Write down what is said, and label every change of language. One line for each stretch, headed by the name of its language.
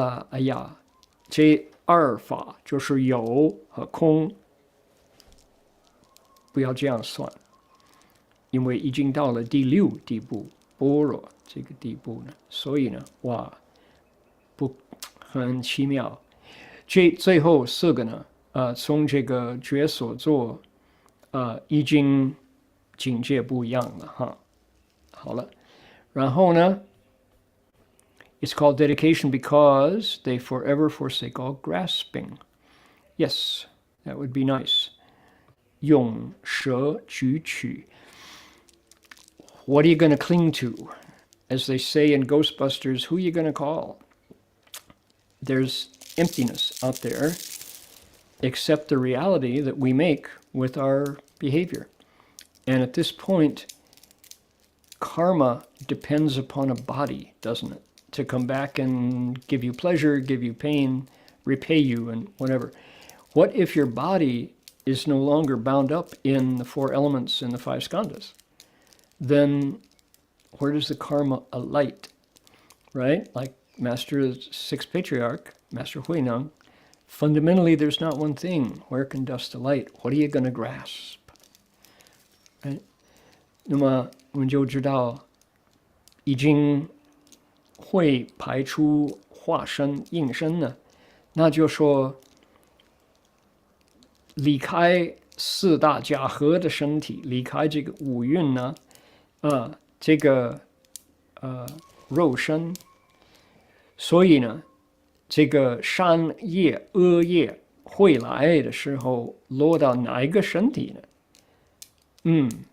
Chinese: 哎呀，这二法就是有和空，不要这样算，因为已经到了第六地步，般若这个地步呢，所以呢，哇，很奇妙。最后四个呢，从这个觉所作，已经境界不一样了哈。好了，然后呢
English: ，it's called dedication because they forever forsake all grasping. Yes, that would be nice.
Chinese: 用舍举取。
English: What are you going to cling to? As they say in Ghostbusters, who are you going to call? There's emptiness out there, except the reality that we make with our behavior. And at this point, karma depends upon a body, doesn't it? To come back and give you pleasure, give you pain, repay you, and whatever. What if your body is no longer bound up in the four elements and the five skandhas? Then where does the karma alight? Right? Like Master's sixth patriarch, Master Huineng, fundamentally there's not one thing. Where can dust delight? What are you going to grasp? Right?
Chinese: 那么我们就知道已经会排出化身应身呢，那就说离开四大假合的身体，离开这个五蕴呢，这个肉身，所以呢，这个善业恶业会来的时候落到哪一个身体呢？